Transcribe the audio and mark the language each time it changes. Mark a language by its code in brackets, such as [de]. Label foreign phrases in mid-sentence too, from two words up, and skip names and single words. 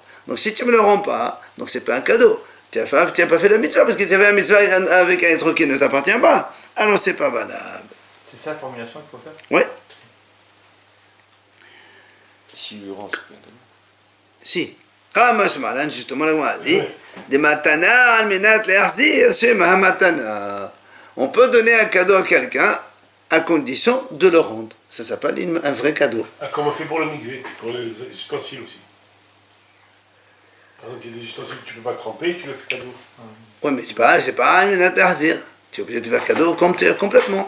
[fr] Donc si tu ne me le rends pas, donc c'est pas un cadeau. Tu n'as pas fait la mitzvah parce que tu avais un mitzvah avec un étrog qui ne t'appartient pas. Alors c'est pas valable. C'est ça la formulation qu'il faut faire? Oui. S'il lui rend, c'est pas un cadeau. Si. Comme justement, on a dit, des [he] מתנה על מנת להחזיר שמה מתנה. [fr] On peut donner un cadeau à quelqu'un à condition de le rendre. Ça s'appelle un vrai cadeau. Ah, comme on fait pour le migvé, pour les ustensiles aussi. Par exemple, il y a des ustensiles que tu ne peux pas tremper, tu le fais cadeau. Oui, mais c'est pas un ahzir. Tu es obligé de faire cadeau complètement.